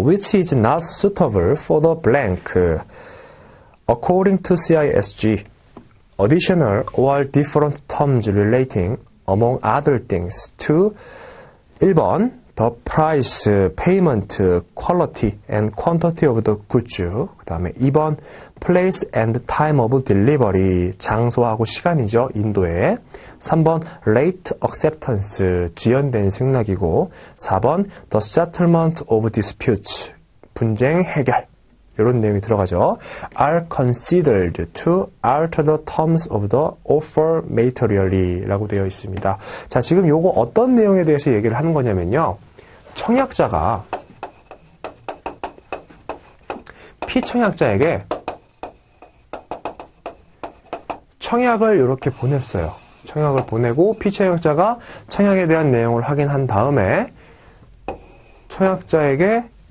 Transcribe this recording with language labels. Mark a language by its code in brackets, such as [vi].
[en] Which is not suitable for the blank. According to CISG, additional or different terms relating, among other things, to 1번, the price, payment, quality, and quantity of the goods. [ko] 그 다음에 2번, [en] place and time of delivery, [ko] 장소하고 시간이죠, 인도에. 3번, [en] late acceptance, [ko] 지연된 승낙이고. [en] 4번, the settlement of disputes, [ko] 분쟁 해결. 이런 내용이 들어가죠. [en] are considered to alter the terms of the offer materially [ko] 라고 되어 있습니다. 자, 지금 요거 어떤 내용에 대해서 얘기를 하는 거냐면요. 청약자가 피청약자에게 청약을 이렇게 보냈어요. 청약을 보내고 피청약자가 청약에 대한 내용을 확인한 다음에 청약자에게